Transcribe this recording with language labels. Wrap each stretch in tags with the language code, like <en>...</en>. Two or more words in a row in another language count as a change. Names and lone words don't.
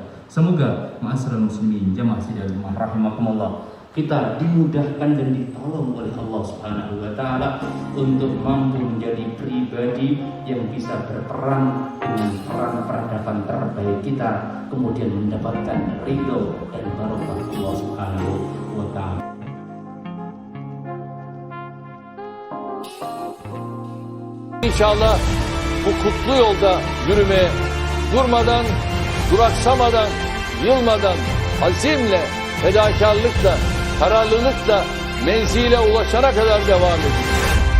<id>Semoga</id> <ar>معاشر المسلمين</ar> <id>jamaah sidang rahimakumullah, kita dimudahkan dan ditolong oleh Allah</id> <ar>سبحانه وتعالى</ar> <id>untuk mampu menjadi pribadi yang bisa berperan dengan peran peradaban terbaik kita, kemudian mendapatkan ridho dan barokah Allah</id> <ar>سبحانه وتعالى.</ar> <tr>İnşallah bu kutlu yolda yürümeye durmadan, duraksamadan, yılmadan, azimle, fedakarlıkla, kararlılıkla menzile ulaşana kadar devam edin.</tr>